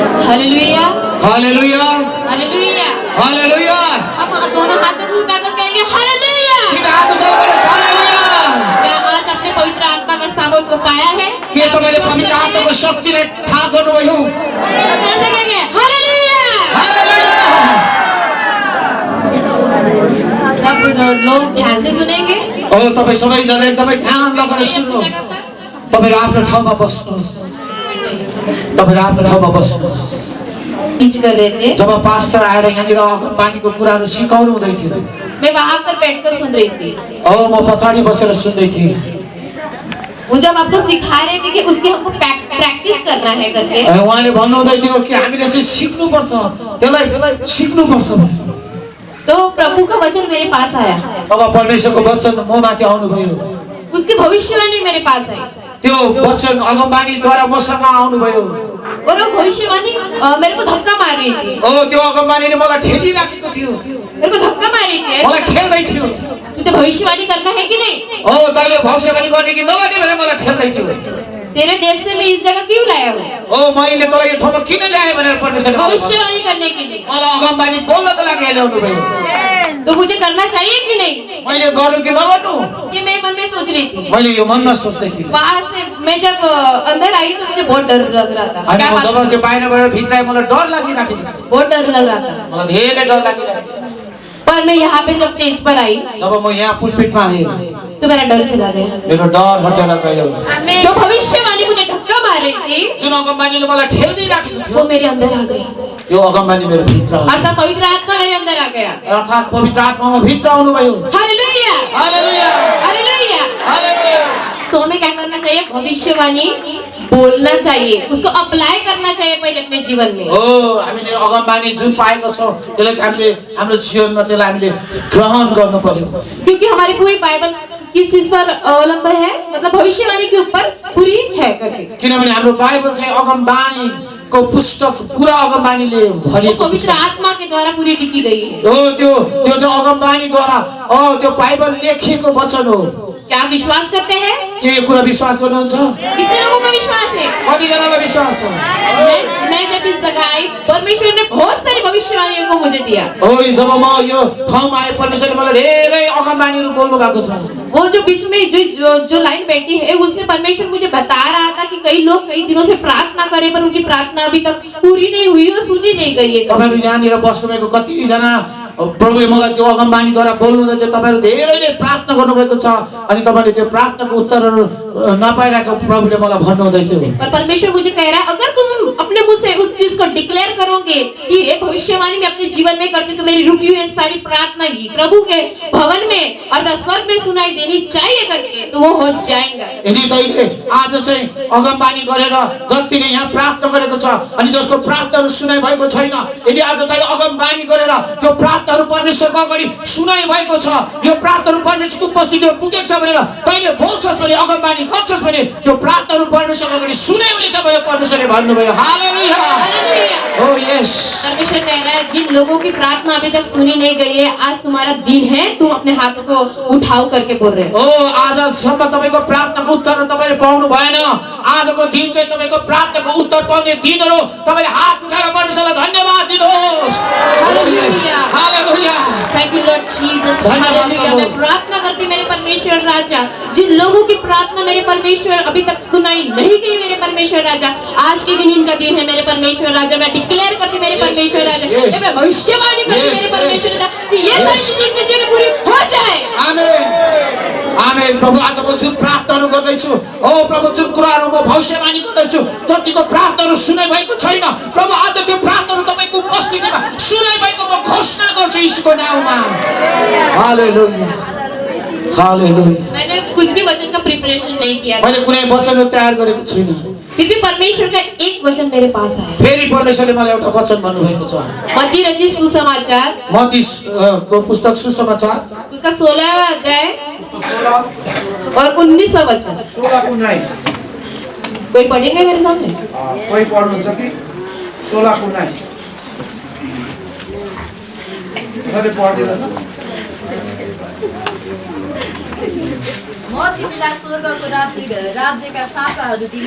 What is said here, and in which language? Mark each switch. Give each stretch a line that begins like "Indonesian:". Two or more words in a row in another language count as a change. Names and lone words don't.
Hindi: हालेलुया हालेलुया हालेलुया हालेलुया। हम दोनों हाथों को उठाकर कहेंगे हालेलुया। क्या आज अपने पवित्र आत्मा का सामर्थ को पाया है?
Nepali: के तपाईले पवित्र आत्माको शक्तिले थाहा गर्नुभयो?
Hindi: कैसे कहेंगे हालेलुया। सब लोग ध्यान से सुनेंगे।
Nepali: ओ तपाई सबैजना एकदमै ध्यान लगाएर सुन्नु। तपाईहरु आफ्नो ठाउँमा बस्नुहोस्। तपाईहरु आफ्नो ठाउँमा बस्नुहोस्।
Hindi: बीच कर रहे थे।
Nepali: जब पास्टर आएर यहाँनिर पानीको कुराहरु सिकाउनु हुँदै थियो,
Hindi: मैं वहां पर बैठकर सुन रही थी।
Nepali: म पछाडि बसेर सुन्दै थिएँ।
Hindi: वो जब आपको सिखा रहे थे कि उसकी हमको प्रैक्टिस करना है करके,
Nepali: उहाँले भन्नुहुँदै थियो कि हामीले चाहिँ सिक्नुपर्छ, त्यसलाई सिक्नुपर्छ।
Hindi: तो प्रभु का वचन मेरे पास आया।
Nepali: अब परमेश्वरको वचन ममाथि आउनुभयो।
Hindi: उसकी भविष्यवाणी मेरे पास आई।
Nepali: त्यो वचन अगमबानीद्वारा मसँग आउनुभयो।
Hindi: और वो भविष्यवाणी मेरे को धक्का मार रही थी।
Nepali: ओ त्यो अगमबानीले मलाई ठेलिराखेको थियो।
Hindi: मेरे को धक्का मार रही थी।
Nepali: मलाई खेल्दै थियो।
Hindi: तुझे भविष्यवाणी करना है कि नहीं?
Nepali: ओ तैले भविष्यवाणी गर्ने कि नगर्ने भनेर मलाई ठेल्दै थियो।
Hindi: तेरे देश से मैं इस जगह क्यों लाया हूँ?
Nepali: ओ मैले तँलाई यो ठाउँमा किन ल्याए भनेर परमेश्वरले
Hindi: भविष्यवाणी करने के लिए।
Nepali: मलाई अगमबानी बोल्नको लागि ल्याउनु भयो।
Hindi: तो मुझे करना चाहिए कि नहीं?
Nepali: मैले गर्नु कि नगर्नु?
Hindi: ये मैं मन में सोच रही थी।
Nepali: मैले यो मनमा सोच्दै थिएँ।
Hindi: वहाँ से मैं जब अंदर आई तो मुझे बहुत डर लग रहा था।
Nepali: अनि म जब त्यो बाहिरबाट भित्र मलाई डर लागिरहेको थियो।
Hindi: बहुत डर लग रहा था।
Nepali: मलाई धेरै डर लागिरहेको थियो।
Hindi: पर मैं यहाँ पे जब स्टेज पर आई,
Nepali: जब म यहाँ पुलपिटमा आएँ,
Hindi: तो मेरा डर चला गया।
Nepali: मेरो डर हटेर गयो।
Hindi: जो भविष्यवाणी मुझे धक्का मार रही थी,
Nepali: जुन अगमबानीले मलाई ठेल्दिराखेको थियो,
Hindi: वो मेरे अंदर आ गई।
Nepali: यो अगमबानी मेरो भित्र आयो।
Hindi: अर्थात पवित्र आत्मा मेरे अंदर आ गया।
Nepali: अर्थात पवित्र आत्मा म भित्र आउनुभयो।
Hindi: हालेलुया हालेलुया हालेलुया। हालेलुया। तो हमें क्या करना चाहिए? भविष्यवाणी बोलना चाहिए, उसको अप्लाई करना चाहिए पहले अपने जीवन में।
Nepali: ओ हामीले अगमबानी जुन पाएको छौं त्यसलाई चाहिँ हामीले हाम्रो जीवनमा त्यसलाई हामीले ग्रहण गर्नु पर्यो।
Hindi: क्योंकि हमारी पूरी बाइबल किस चीज पर अवलंबन है? मतलब भविष्यवाणी के ऊपर पूरी है करके।
Nepali: किनभने हाम्रो बाइबल चाहिँ अगमबानीको पुस्तक पूरा अगमबानीले भरिएको
Hindi: पवित्र आत्मा के द्वारा पूरी लिखी गई है।
Nepali: हो। त्यो चाहिँ अगमबानीद्वारा त्यो बाइबल लेखिएको वचन हो।
Hindi: क्या आप विश्वास करते हैं?
Nepali: के यो कुरा विश्वास गर्नुहुन्छ?
Hindi: कितने लोगों का विश्वास है?
Nepali: कतिजनालाई विश्वास छ?
Hindi: मैं जब इस जगह आई, परमेश्वर ने बहुत सारी भविष्यवाणियों को मुझे दिया।
Nepali: हो, जब म यो ठाउँमा आए परमेश्वरले मलाई धेरै अगमबानीहरू बोल्नु भएको छ।
Hindi: वो जो बीच में जो लाइन बैठी है, उसमें परमेश्वर मुझे बता रहा था कि कई लोग कई दिनों से प्रार्थना करे पर उनकी प्रार्थना अभी तक पूरी नहीं हुई और सुनी नहीं गई है।
Nepali: तपाईहरु यहाँनिर बस्नुभएको कतिजना प्रभुले मलाई त्यो अगमबानीद्वारा बोल्नुहुँदै थियो। तपाईहरु धेरैले प्रार्थना गर्नुभएको छ अनि तपाईले त्यो प्रार्थनाको उत्तरहरू नपाइरहेको प्रभुले मलाई भन्नुहुँदै थियो।
Hindi: पर परमेश्वर मुझे कह रहा है, अगर तुम अपने मुंह से उस चीज को डिक्लेयर करोगे कि ये भविष्यवाणी मैं अपने जीवन में करती हूँ, तो मेरी रुकी हुई सारी प्रार्थना ही प्रभु के भवन में और स्वर्ग में सुनाई देनी चाहिए करके, तो वो हो जाएगा।
Nepali: यदि तैले आज चाहिँ अगमबानी गरेर जतिले यहाँ प्रार्थना गरेको छ अनि जसको प्रार्थनाहरू सुनाइ भएको छैन, यदि आज तैले अगमबानी गरेर त्यो प्रार्थनाहरू परमेश्वरको अगाडि सुनाइ भएको छ, यो प्रार्थनाहरू परमेश्वरको उपस्थितिमा पुगेको छ भनेर तैले बोल्छस् भने, अगमबानी गर्छस् भने त्यो प्रार्थनाहरू परमेश्वरको अगाडि सुनाइ हुनेछ भनेर परमेश्वरले भन्नुभयो।
Hindi: हालेलुया हालेलुया। ओ यस। परमेश्वर कह रहा है, जिन लोगों की प्रार्थना अभी तक सुनी नहीं गई है, आज तुम्हारा दिन है, तुम अपने हाथों को उठाओ करके बोल रहे हो।
Nepali: ओ आजसम्म तपाईको प्रार्थनाको उत्तर तपाईले पाउनु भएन। आजको दिन चाहिँ तपाईको प्रार्थनाको उत्तर पाउने दिन हो। तपाईले हात उठाएर परमेश्वरलाई धन्यवाद दिनुहोस्। हालेलुया हालेलुया।
English: Thank you Lord Jesus. हालेलुया।
Hindi: मैं प्रार्थना करती मेरे परमेश्वर राजा, जिन लोगों की प्रार्थना मेरे परमेश्वर अभी तक सुनाई नहीं गई मेरे परमेश्वर राजा, आज के दिन इनका दिन है मेरे परमेश्वर राजा। मैं डिक्लेयर करती मेरे परमेश्वर राजा, मैं भविष्यवाणी करती मेरे परमेश्वर राजा कि ये सारी चीजें इनके जीवन में पूरी हो जाए। आमेन आमेन।
Nepali: प्रभु आज म जुन प्रार्थनाहरू गर्दैछु, ओ प्रभु जुन कुराहरू म भविष्यवाणी गर्दैछु, जतिको प्रार्थनाहरू सुनाइ भएको छैन, प्रभु आज त्यो प्रार्थनाहरू तपाईको उपस्थितिमा सुनाइ भएको म घोषणा गर्छु यीशुको नाममा। हालेलुया हालेलुया।
Hindi: मैंने कुछ भी वचन का प्रिपरेशन नहीं किया था,
Nepali: मैले कुनै वचन तयार गरेको छुइनँ,
Hindi: फिर भी परमेश्वर का एक वचन मेरे पास आया।
Nepali: फेरि परमेश्वरले मलाई एउटा वचन भन्नुभएको छ।
Hindi: मत्ती रचित सुसमाचार,
Nepali: मत्तीको पुस्तक सुसमाचार
Hindi: उसका 16वां अध्याय और 19वां वचन। 16-19 कोई पढ़ेंगे मेरे सामने?
Nepali: कोही पढ्नुहुन्छ कि? 16-19 कसले पढ्दिदैन? म तिमीलाई स्वर्गको राज्यका साँचाहरू दिनेछु।